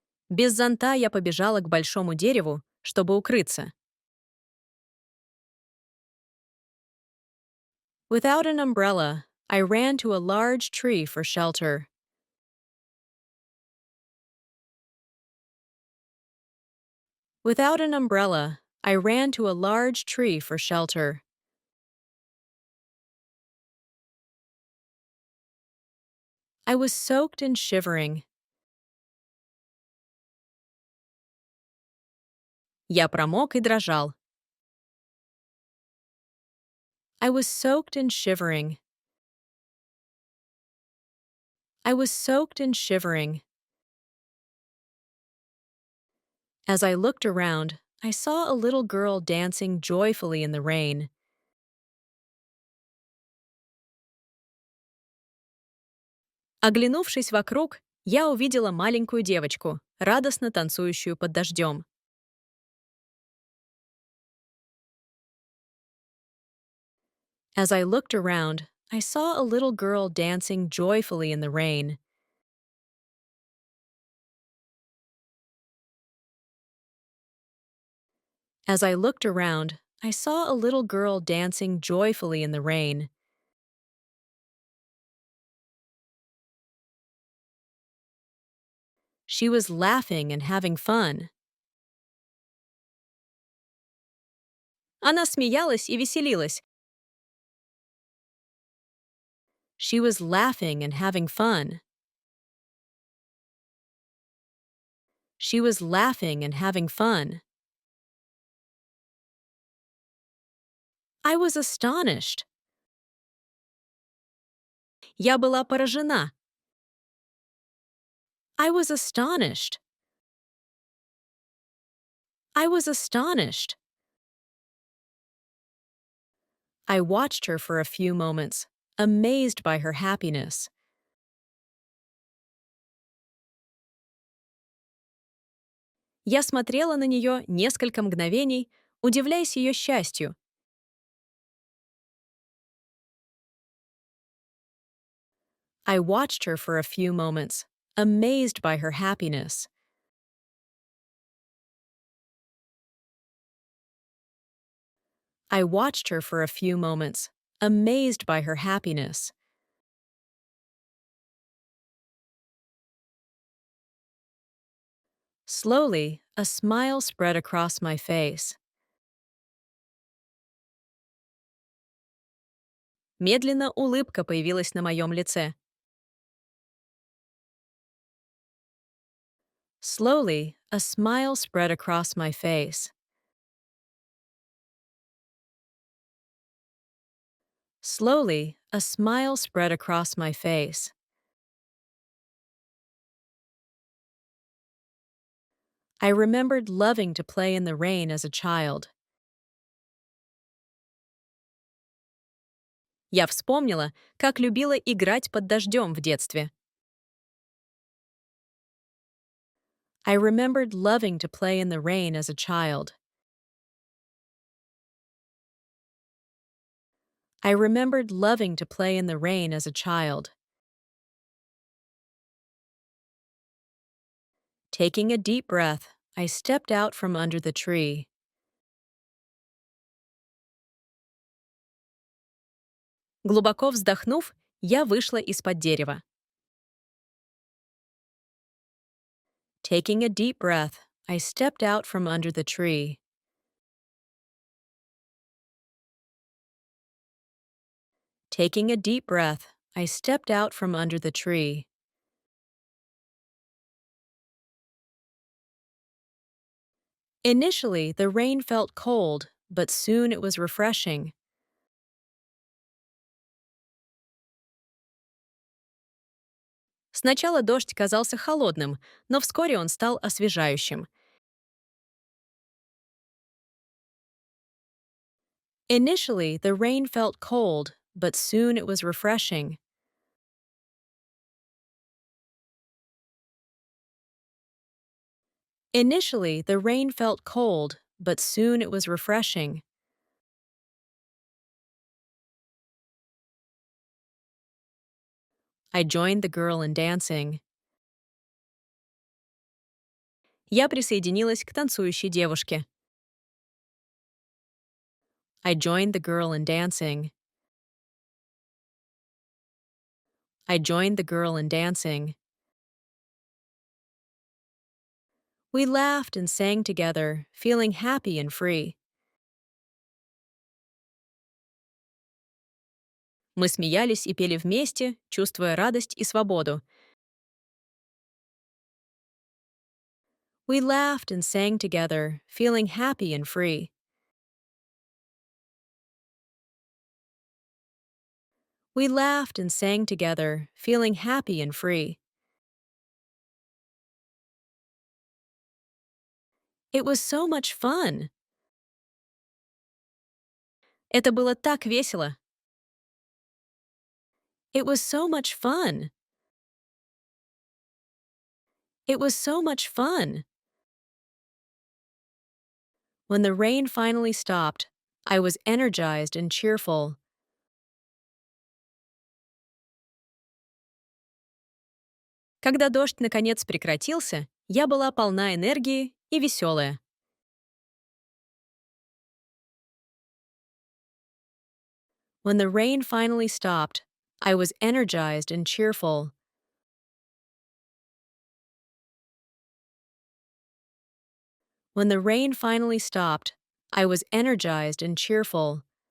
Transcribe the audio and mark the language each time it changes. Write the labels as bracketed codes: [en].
[ru] Без зонта я побежала к большому дереву, чтобы укрыться. [en] Without an umbrella, I ran to a large tree for shelter. Without an umbrella, I ran to a large tree for shelter. I was soaked and shivering. [ru] Я промок и дрожал. [en] I was soaked and shivering. I was soaked and shivering. As I looked around, I saw a little girl dancing joyfully in the rain. [ru] Оглянувшись вокруг, я увидела маленькую девочку, радостно танцующую под дождем. [en] As I looked around, I saw a little girl dancing joyfully in the rain. As I looked around, I saw a little girl dancing joyfully in the rain. She was laughing and having fun. [ru] Она смеялась и веселилась. [en] She was laughing and having fun. She was laughing and having fun. I was astonished. [ru] Я была поражена. [en] I was astonished. I was astonished. I watched her for a few moments, amazed by her happiness. [ru] Я смотрела на нее несколько мгновений, удивляясь ее счастью. [en] I watched her for a few moments, amazed by her happiness. I watched her for a few moments, amazed by her happiness. Slowly, a smile spread across my face. [ru] Медленно улыбка появилась на моем лице. [en] Slowly, a smile spread across my face. Slowly, a smile spread across my face. I remembered loving to play in the rain as a child. [ru] Я вспомнила, как любила играть под дождем в детстве. [en] I remembered loving to play in the rain as a child. I remembered loving to play in the rain as a child. Taking a deep breath, I stepped out from under the tree. [ru] Глубоко вздохнув, я вышла из-под дерева. [en] Taking a deep breath, I stepped out from under the tree. Taking a deep breath, I stepped out from under the tree. Initially, the rain felt cold, but soon it was refreshing. [ru] Сначала дождь казался холодным, но вскоре он стал освежающим. [en] Initially, the rain felt cold, but soon it was refreshing. Initially, the rain felt cold, but soon it was refreshing. I joined the girl in dancing. [ru] Я присоединилась к танцующей девушке. [en] I joined the girl in dancing. I joined the girl in dancing. We laughed and sang together, feeling happy and free. [ru] Мы смеялись и пели вместе, чувствуя радость и свободу. [en] We laughed and sang together, feeling happy and free. We laughed and sang together, feeling happy and free. It was so much fun. [ru] Это было так весело. [en] It was so much fun. It was so much fun. When the rain finally stopped, I was energized and cheerful. [ru] Когда дождь наконец прекратился, я была полна энергии и веселая. [en] When the rain finally stopped, I was energized and cheerful. When the rain finally stopped, I was energized and cheerful.